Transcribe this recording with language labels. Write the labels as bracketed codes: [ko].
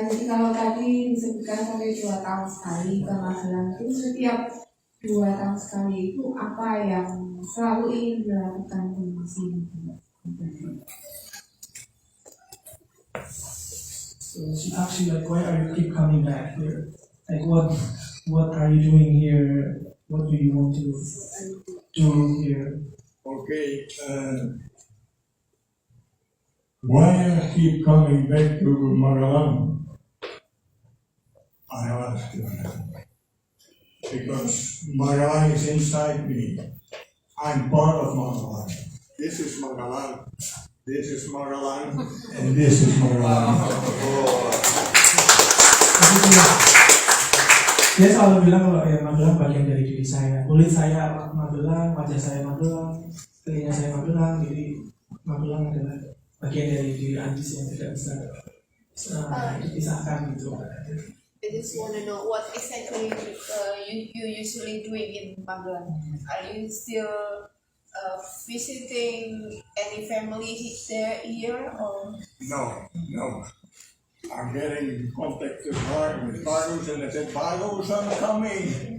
[id] Jadi kalau tadi disebutkan sampai 2 tahun sekali ke Magelang, itu setiap 2 tahun sekali itu apa yang selalu ingin dilakukan di sini? [en] So she asked you like, why are you keep coming back here? Like what are you doing here? What do you want to do here? Okay, why I keep coming back to Magelang? I ask you. Because Magelang is inside me. I'm part of Magelang. This is Magelang. This is Magelang. And this is Magelang. [id] Dia selalu bilang kalau ya Magelang bagian dari diri saya. Kulit saya Magelang, wajah saya Magelang, telinga saya Magelang. Jadi Magelang adalah bagian dari diri Andis yang tidak bisa dipisahkan gitu. [en] I just want to know what exactly you usually doing in Magelang. Are you still visiting any family there here or? No, no. I'm getting in contact with Bargos and I said, Bargos, I'm coming.